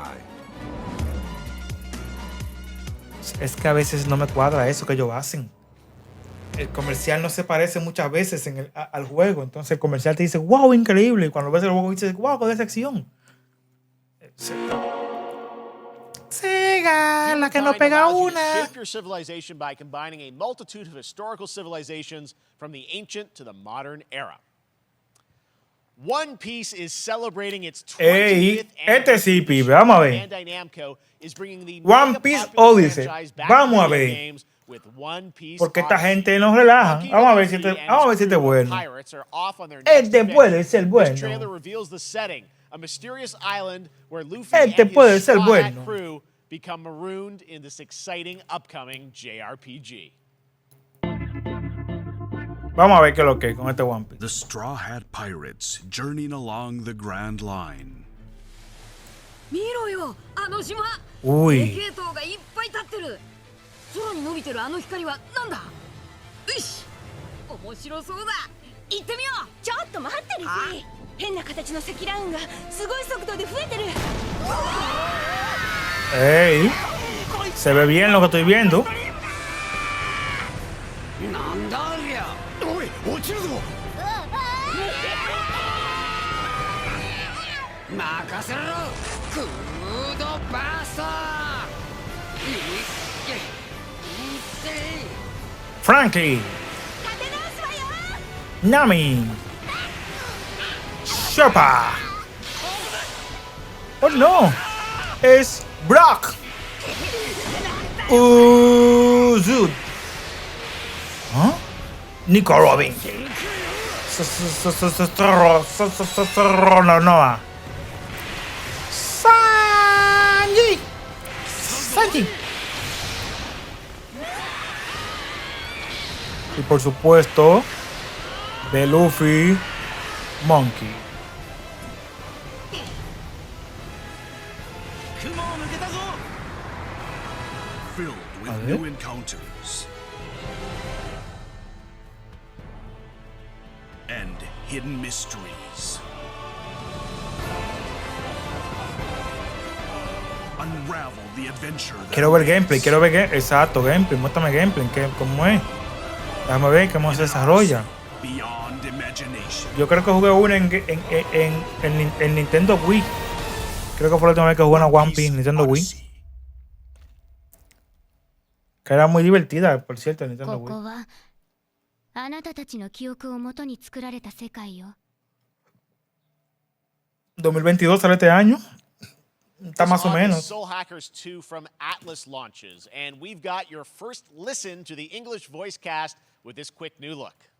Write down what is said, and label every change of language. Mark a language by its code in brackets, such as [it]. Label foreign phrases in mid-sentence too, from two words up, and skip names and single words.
[es] Es que a veces no me cuadra eso que ellos hacen. El comercial no se parece muchas veces al juego. Entonces el comercial te dice, wow, increíble. Y cuando ves el juego dices, wow, qué decepción. Sega, la que no pega una. [en] Shift your civilization by combining a multitude of historical civilizations from the ancient to the modern era. One Piece is celebrating its 20th [es] sí, pibe, vamos a ver. [en] Bandai Namco is bringing the One Piece Odyssey. [es] Vamos a ver. Porque esta gente nos relaja. Vamos a ver si este es bueno. Este puede ser bueno. [en] A mysterious island where Luffy [es] este [en] and [es] puede [en] his [es] ser [en] Straw Hat [es] bueno. [en] crew become marooned in this exciting upcoming JRPG. [es] Vamos a ver qué es lo que es con este One Piece. [en] The Straw Hat Pirates journeying along the Grand Line. [es] Uy. [ja] 空に伸びてるあの光はなんだ。よし、面白そうだ。行ってみよう。ちょっと待ってるし。変な形の積乱雲がすごい速度で増えてる。 [es] Ey, se ve bien lo que estoy viendo. [ja] なんだありゃ。おい、落ちるぞ。任せろ。クードバースター。 Frankie. Nami. Sherpa. [en] Oh no. [es] Es Brock. Zud. ¿Ah? Nico Robin. No. Sanji. Y por supuesto, de Luffy, Monkey. [en] Filled with new encounters and hidden mysteries. Unravel the adventure. [es] Quiero ver gameplay, exacto, gameplay, muéstrame gameplay, ¿cómo es? Déjame ver cómo se desarrolla. Yo creo que jugué uno en Nintendo Wii. Creo que fue la última vez que jugué una One Piece Nintendo Wii. Que era muy divertida, por cierto, Nintendo Wii. [ja] あなたたちの記憶をもとに作られた世界よ。 [es] 2022 sale este año. Está más o menos. [en] Soul Hackers 2 from Atlas launches, and we've got your first listen to the English voice cast with this quick new look.